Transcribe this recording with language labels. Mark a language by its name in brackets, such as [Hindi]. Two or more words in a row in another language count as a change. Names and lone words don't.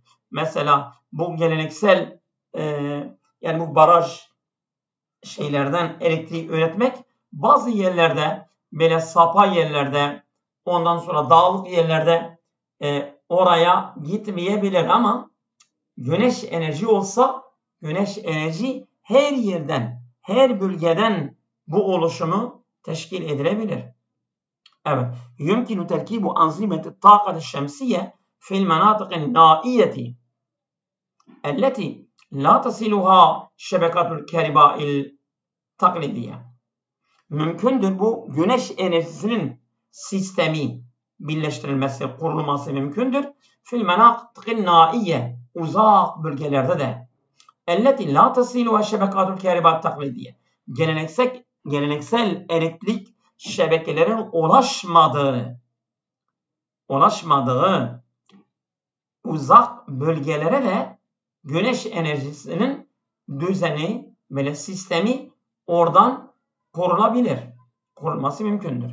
[Turkish] Mesela bu geleneksel yani bu baraj şeylerden elektriği üretmek bazı yerlerde böyle sapa yerlerde ondan sonra dağlık yerlerde oraya gitmeyebilir ama güneş enerji olsa güneş enerji her yerden her bölgeden bu oluşumu teşkil edilebilir. Evet. [Arabic] يمكن تركيب أنظمة الطاقة الشمسية في المناطق النائية التي لا تصلها شبكات الكهرباء التقليدية. [Turkish] Mümkündür bu güneş enerjisinin sistemi birleştirilmesi, kurulması mümkündür. [Arabic] في المناطق النائية [Turkish] uzak bölgelerde de [Arabic] التي لا تصلها شبكات الكهرباء التقليدية [Turkish] geleneksel elektrik şebekelerin ulaşmadığı uzak bölgelere de güneş enerjisinin düzeni böyle sistemi oradan kurulması mümkündür.